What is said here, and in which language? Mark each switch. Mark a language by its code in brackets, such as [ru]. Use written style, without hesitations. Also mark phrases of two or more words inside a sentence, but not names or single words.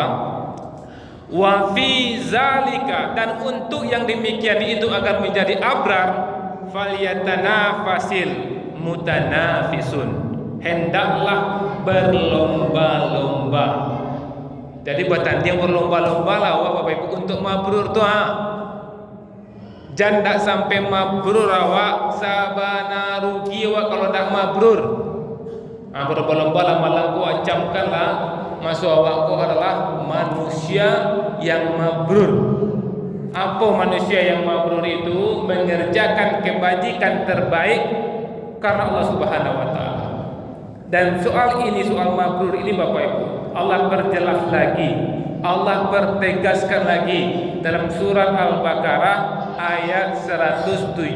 [ar] وفي ذلك, [id] dan untuk yang demikian itu agar menjadi abrar, [ar] فليتنافس المتنافسون, [id] hendaklah berlomba-lomba. Jadi bertanding berlomba-lomba lah Bapak Ibu untuk mabrur tuh. [min] Jangan tak sampai mabrur awak, sabana rugi awak kalau tak mabrur. Berlomba lama-lama acamkan lah, masuk awak kau adalah manusia yang mabrur. [id] Apa manusia yang mabrur itu? Mengerjakan kebajikan terbaik karena Allah [ar] سبحانه وتعالى. [id] Dan soal ini, soal mabrur ini Bapak Ibu, Allah perjelas lagi, Allah pertegaskan lagi dalam surat Al-Baqarah ayat 177.